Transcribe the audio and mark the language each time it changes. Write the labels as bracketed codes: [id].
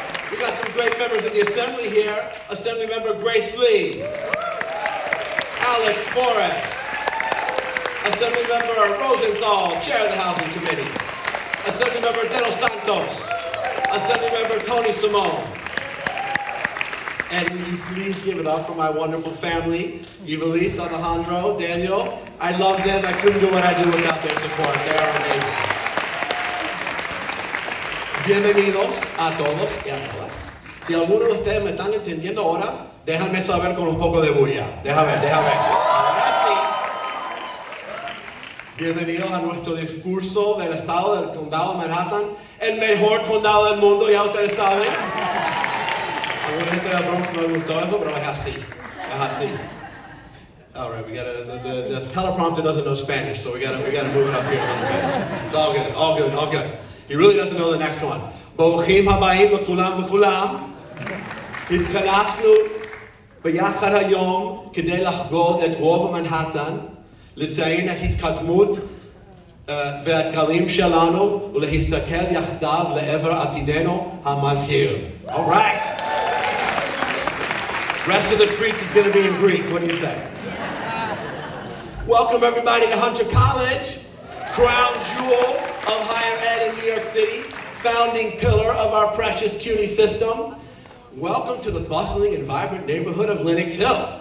[en] We got some great members in the Assembly here. Assembly Member Grace Lee, Alex Forrest, Assembly Member Rosenthal, Chair of the Housing Committee, Assembly Member De Los Santos, Assembly Member Tony Simone. And will you please give it up for my wonderful family, Ivelisse, Alejandro, Daniel. I love them. I couldn't do what I do without their support. They are amazing. [es] Bienvenidos a todos y a todas. Si algunos de ustedes me están entendiendo ahora, déjame saber con un poco de bulla. Déjame ver. Ahora sí. Bienvenidos a nuestro discurso del estado del condado de Manhattan, el mejor condado del mundo, ya ustedes saben. Alguna gente de Bronx no le gustó eso, pero es así. Es así. [en] All right, we gotta. The teleprompter doesn't know Spanish, so we gotta move it up here a little bit. It's all good. He really doesn't know the next one. [he] ברוכים הבאים לכולם וכולם. התכנסנו ביחד היום כדי לחגוג את רוב מנהטן, לציין את התקדמות והאתגרים שלנו ולהסתכל יחדיו לעבר עתידנו המזהיר. [en] All right. Rest of the speech is going to be in Greek. What do you say? Welcome everybody to Hunter College, crown jewel of higher ed in New York City, founding pillar of our precious CUNY system. Welcome to the bustling and vibrant neighborhood of Lenox Hill.